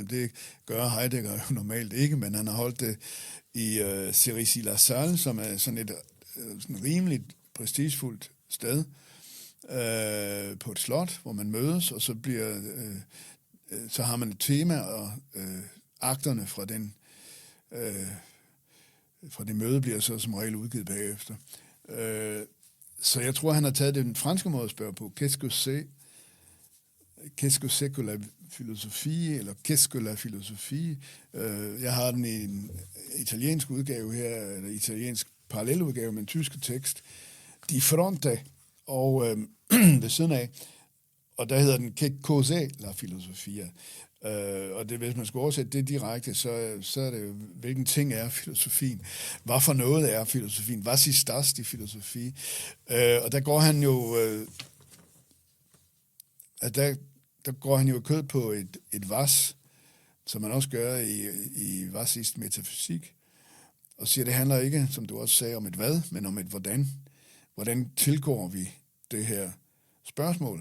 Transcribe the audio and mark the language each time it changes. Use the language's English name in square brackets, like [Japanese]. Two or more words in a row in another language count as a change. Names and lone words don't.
[Danish] Det gør Heidegger jo normalt ikke, men han har holdt det i Cerisy-la-Salle, som er sådan et sådan rimeligt prestigefuldt sted, på et slot, hvor man mødes, og så har man et tema, og akterne fra det møde bliver så som regel udgivet bagefter. Så jeg tror, han har taget den franske måde at spørge på. [French] Qu'est-ce que c'est que la philosophie, eller qu'est-ce que la philosophie? [Danish] Jeg har den i en italiensk udgave her, eller italiensk paralleludgave med en tysk tekst, Die Fronte, og ved siden af, og der hedder den Che cos'è la filosofia? Og det, hvis man skal oversætte det direkte, så er det jo, hvilken ting er filosofien? Hvad for noget er filosofien? [German] Was ist das, die Philosophie? [Danish] Og der går han jo... Der går han jo kød på et was, som man også gør i Was ist metafysik, og siger, det handler ikke, som du også sagde, om et hvad, men om et hvordan. Hvordan tilgår vi det her spørgsmål?